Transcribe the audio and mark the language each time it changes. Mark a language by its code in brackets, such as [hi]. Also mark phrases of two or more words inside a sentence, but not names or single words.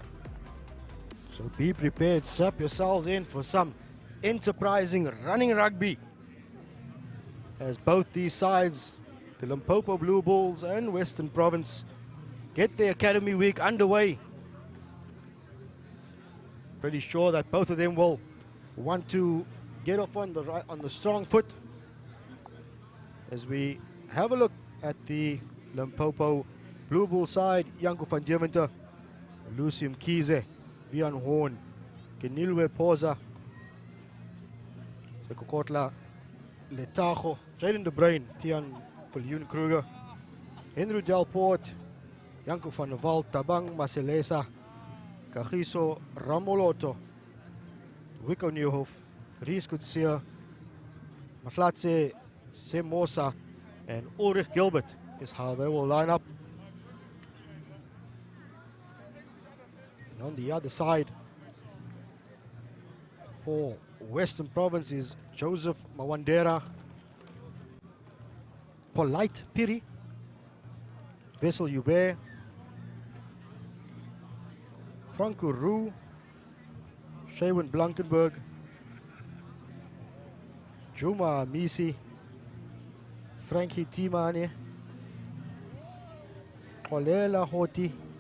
[en] So be prepared, strap yourselves in for some enterprising running rugby, as both these sides, the Limpopo Blue Bulls and Western Province, get their Academy Week underway. Pretty sure that both of them will want to get off on the strong foot. As we have a look at the Limpopo Blue Bull side, Janko van Deventer, Lucy Mkhize, Vian Horn, Kenilwe Poza, Sekokotla Letago, Jaden de Bruin, Tian Viljoen Kruger, Henry Delpoort, Janko van der Walt, Tabang Maselesa, Kagiso Ramoloto, Wico Nieuwhof, Ries Kutsia, Maflatse Semosa, and Ulrich Gilbert is how they will line up. And on the other side for Western Province is Joseph Mawandera, Polite Piri, Vessel Hubert, Franco Roux, Shaywin Blankenberg, Juma Misi, Frankie Timane, Olela Hoti.